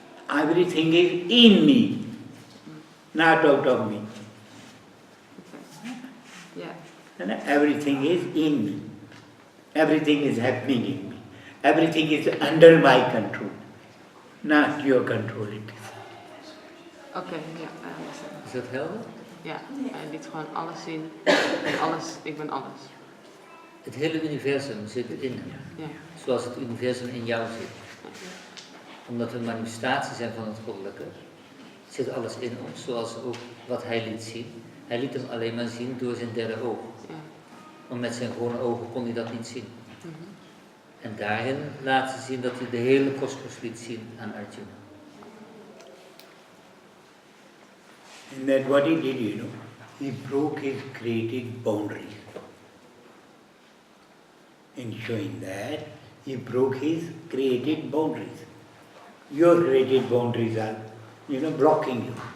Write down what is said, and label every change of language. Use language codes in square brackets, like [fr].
[en] Everything is in me, not out of me. Okay. Yeah. And everything is in me. Everything is happening in me. Everything is under my control, not your control. It is. Oké, ja, I understand. [nl] Is dat helder? Ja, hij liet gewoon alles zien. En alles, ik ben alles. Het hele universum zit in hem. Ja. Zoals het universum in jou zit. Omdat we een manifestatie zijn van het goddelijke, zit alles in ons, zoals ook wat hij liet zien. Hij liet hem alleen maar zien door zijn derde oog. Ja. Want met zijn gewone ogen kon hij dat niet zien. En daarin laat ze zien dat hij de hele kosmos liet zien aan Arjuna. [en] And that what he did, he broke his created boundaries. In showing that, he broke his created boundaries. Your created boundaries are, blocking you.